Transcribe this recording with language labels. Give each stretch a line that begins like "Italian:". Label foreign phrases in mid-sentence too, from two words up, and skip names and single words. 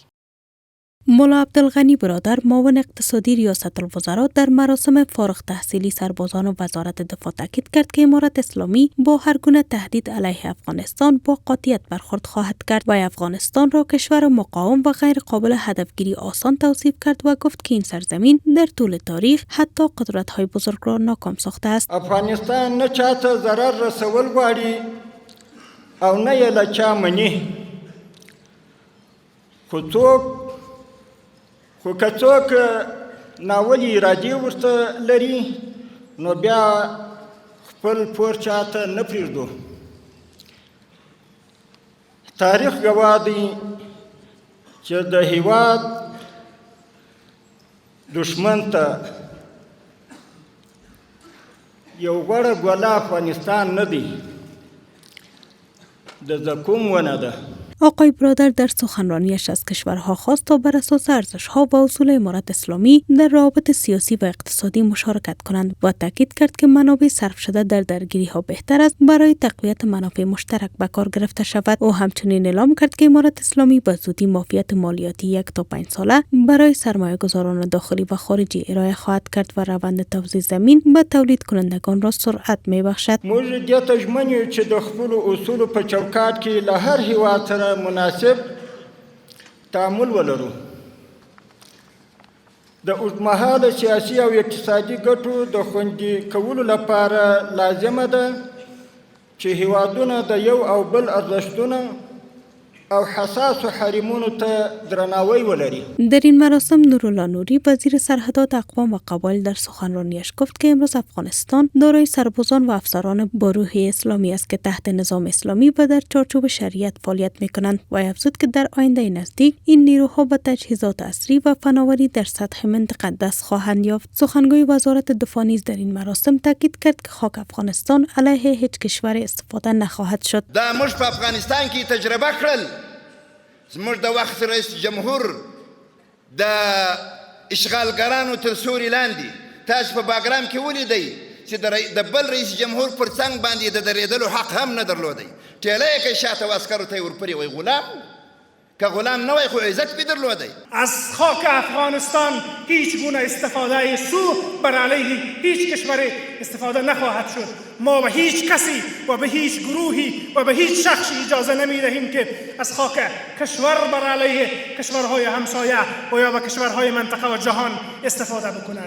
Persian: ملا عبدالغنی برادر معاون اقتصادی ریاست الوزرا در مراسم فارغ تحصیلی سربازان وزارت دفاع تاکید کرد که امارت اسلامی با هر گونه تهدید علیه افغانستان با قاطعیت برخورد خواهد کرد و افغانستان را کشور مقاوم و غیر قابل هدفگیری آسان توصیف کرد و گفت که این سرزمین در طول تاریخ حتی قدرت‌های بزرگ را ناکام ساخته است.
Pashto: افغانستان نه چاته ضرر رسول غواړي او نه یې له چا مني. خو که څوک ناولې ارادې ورته لري نو بیا خپل پور چاته نه پرېږدو. تاریخ ګواه دی چې د هېواد دشمن ته یو غوره ګوله افغانستان نه دی، د زقوم ونه ده.
Persian: آقای برادر در سخنرانیش از کشورها خواست تا بر اساس ارزش‌ها و اصول امارت اسلامی در روابط سیاسی و اقتصادی مشارکت کنند و تاکید کرد که منابع صرف شده در درگیری‌ها بهتر است برای تقویت منافع مشترک به کار گرفته شود. او همچنین اعلام کرد که امارت اسلامی به زودی معافیت مالیاتی 1 تا 5 ساله برای سرمایه‌گذاران داخلی و خارجی ارائه خواهد کرد و روند توزیع زمین به تولید کنندگان را سرعت می‌بخشد.
Pashto: موږ دې ته ژمن یو چې د خپلو اصولو په چوکاټ کې له هر هېواد سره مناسب تعامل ولرو. د اوږدمهاله سیاسي او اقتصادي ګټو د خوندي کولو لپاره لازمه ده چې هېوادونه د یو او بل ارزښتونه او حساس و حریمونو ته درناوی ولري.
Persian: در این مراسم نورالله نوری وزیر سرحدات اقوام و قبایل در سخنرانیش گفت که امروز افغانستان دارای سربازان و افسران با روحیه اسلامی است که تحت نظام اسلامی و در چارچوب شریعت فعالیت می‌کنند و افزود که در آینده نزدیک این نیروها به تجهیزات عصری و فناوری در سطح منطقه دست خواهند یافت. سخنگوی وزارت دفاع نیز در این مراسم تاکید کرد که خاک افغانستان علیه هیچ کشور استفاده نخواهد شد.
Pashto: دا موږ په افغانستان کې تجربه کړل. زموږ د وخت رئیس جمهور د اشغالګرانو تر سوري لاندې تاسو په باګرام کې ولیدئ چې د بل رئیس جمهور پر څنګ باندې د درېدلو حق هم نه درلودی. ټیله یې که شاته عسکرو ته یې ورپرې وی غلام که غلام نه وای خو عزت به درلودی.
Persian: از خاک افغانستان هیچ گونه استفاده سو بر علیه هیچ کشور استفاده نخواهد شد. ما به هیچ کسی و به هیچ گروهی و به هیچ شخصی اجازه نمی دهیم که از خاک کشور بر علیه کشورهای همسایه و یا به کشورهای منطقه و جهان استفاده بکند.